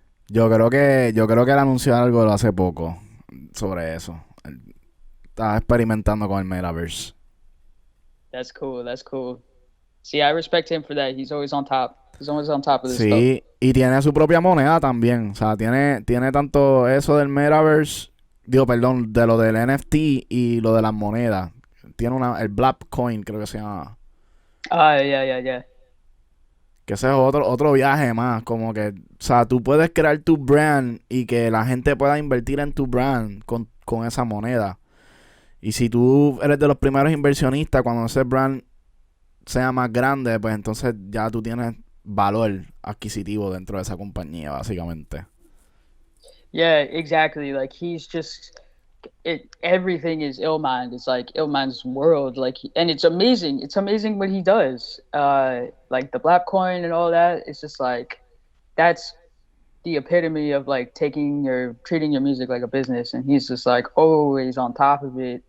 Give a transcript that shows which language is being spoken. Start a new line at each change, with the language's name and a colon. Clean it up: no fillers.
Spanish: Yo creo que él anunció algo hace poco sobre eso. Él estaba experimentando con el metaverse.
English: That's cool. That's cool. See, I respect him for that. He's always on top. He's always on top of this stuff.
Spanish: Sí, y tiene su propia moneda también. O sea, tiene tanto eso del metaverse, perdón, de lo del NFT y lo de las monedas. Tiene el Black Coin, creo que se llama.
English: Yeah.
Spanish: Que ese es otro viaje más. Como que, o sea, tú puedes crear tu brand y que la gente pueda invertir en tu brand con esa moneda. Y si tú eres de los primeros inversionistas, cuando ese brand sea más grande, pues entonces ya tú tienes valor adquisitivo dentro de esa compañía, básicamente.
English: Yeah, exactly. Like he's just everything is Illmind. It's like Illmind's world. Like, and it's amazing. It's amazing what he does. Like the Black Coin and all that. It's just like that's the epitome of like treating your music like a business, and he's just like always on top of it.